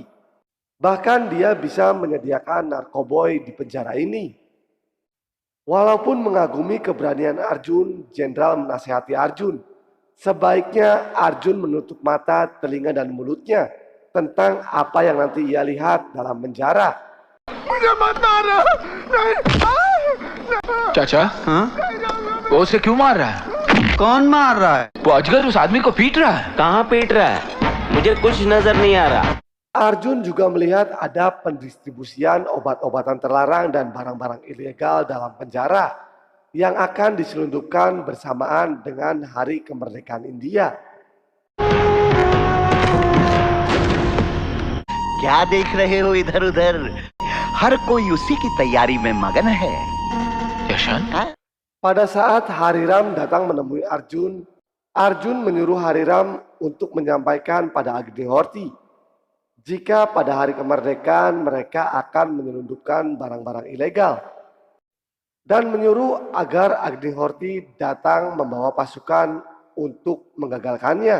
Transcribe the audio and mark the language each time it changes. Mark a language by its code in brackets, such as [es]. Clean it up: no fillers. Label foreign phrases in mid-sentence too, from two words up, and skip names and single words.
[id] Bahkan dia bisa menyediakan narkoboy di penjara ini. Walaupun mengagumi keberanian Arjun, jenderal menasihati Arjun, sebaiknya Arjun menutup mata, telinga, dan mulutnya tentang apa yang nanti ia lihat dalam penjara. [hi] चाचा वो उसे क्यों मार रहा है? कौन मार रहा है? वो अजगर उस आदमी को पीट रहा है। कहाँ पीट रहा है? मुझे कुछ नजर नहीं आ रहा। [id] Arjun juga melihat ada pendistribusian obat-obatan terlarang dan barang-barang ilegal dalam penjara yang akan diselundupkan bersamaan dengan Hari Kemerdekaan India. [hi] क्या देख रहे हो इधर-उधर? हर कोई उसी की तैयारी में मगन है। [id] Pada saat Hariram datang menemui Arjun, Arjun menyuruh Hariram untuk menyampaikan pada Agnihorti jika pada hari kemerdekaan mereka akan menyelundupkan barang-barang ilegal, dan menyuruh agar Agnihorti datang membawa pasukan untuk menggagalkannya.